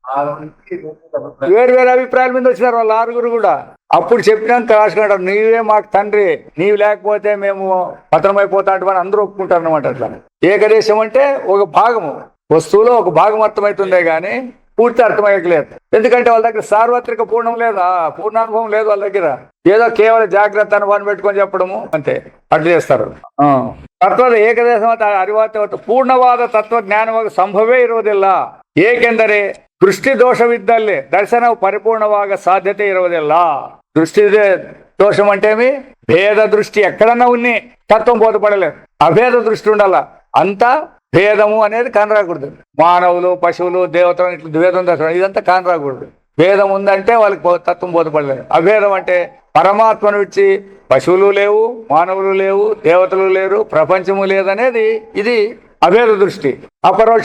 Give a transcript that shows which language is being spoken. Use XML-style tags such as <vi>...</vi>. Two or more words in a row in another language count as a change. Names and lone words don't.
<te>వేరు అభిప్రాయాల మీద వచ్చినారు వాళ్ళు 6 కూడా అప్పుడు చెప్పినాక రాసుకున్నాడు నీవే మాకు తండ్రి నీవు లేకపోతే మేము పతనమైపోతా అంటే అందరూ ఒప్పుకుంటారు అనమాట అట్లా ఏకదేశం అంటే ఒక భాగము వస్తువులో ఒక భాగం అర్థమవుతుందే గానీ పూర్తి అర్థమయ్యలేదు ఎందుకంటే వాళ్ళ దగ్గర సార్వత్రిక పూర్ణం లేదా పూర్ణానుభవం లేదు వాళ్ళ దగ్గర ఏదో కేవలం జాగ్రత్త అనుభవం పెట్టుకొని చెప్పడము అంతే అట్లా చేస్తారు</te> <kn>ತತ್ವದ ಏಕದೇಶ ಅರಿವಾತ ಪೂರ್ಣವಾದ ತತ್ವ ಜ್ಞಾನವಾಗಿ ಸಂಭವೇ ಇರುವುದಿಲ್ಲ ಏಕೆಂದರೆ ದೃಷ್ಟಿ ದೋಷವಿದ್ದಲ್ಲಿ ದರ್ಶನವು ಪರಿಪೂರ್ಣವಾಗ ಸಾಧ್ಯತೆ ಇರುವುದಿಲ್ಲ</kn> <te>దృష్టి దోషం అంటే భేద దృష్టి ఎక్కడన్నా ఉన్ని తత్వం బోధపడలేదు అభేద దృష్టి ఉండాల అంతా భేదము అనేది కానరాకూడదు మానవులు పశువులు దేవతలు ఇట్లా ద్వేదం దర్శనం ఇదంతా కానరాకూడదు భేదం ఉందంటే వాళ్ళకి తత్వం బోధపడలేదు అభేదం అంటే పరమాత్మను విడిచి పశువులు లేవు మానవులు లేవు దేవతలు లేరు ప్రపంచము లేదనేది ఇది అభేద దృష్టి అపరోక్ష</te>